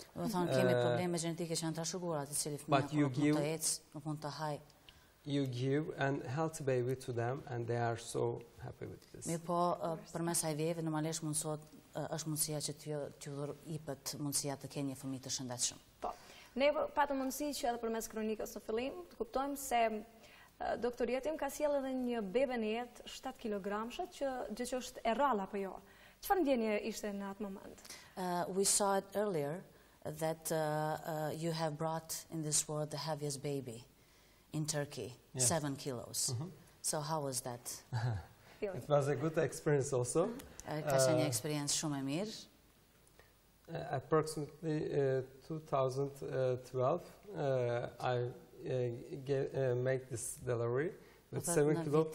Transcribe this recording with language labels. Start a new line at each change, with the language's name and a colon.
Albanian: Do thonë kemi probleme gjenetike që janë trashëguara, të cilë fëmia nuk mund të ecë, nuk mund të hajë.
English: You give a healthy baby to them and they are so happy with this.
Albanian: Mirë po, përmes IVF normalisht është mundësia që t'ju jepet mundësia të kenë një fëmijë të shëndetshëm. Po. Ne patëm mundësi që edhe përmes kronikës në fillim të kuptojmë se doktor Yetim ka sjellë edhe një bebe në jetë 7 kilogramshe gjë që është e rrallë apo jo. Çfarë ndjenje ishte në atë moment?
English: We saw it earlier that you have brought in this world the heaviest baby in Turkey, 7 kilos. So how was that? It was a good experience also.
Albanian: Ka qenë një eksperiencë shumë e mirë.
English: Approximately 2012, I made this delivery with 7 kilos.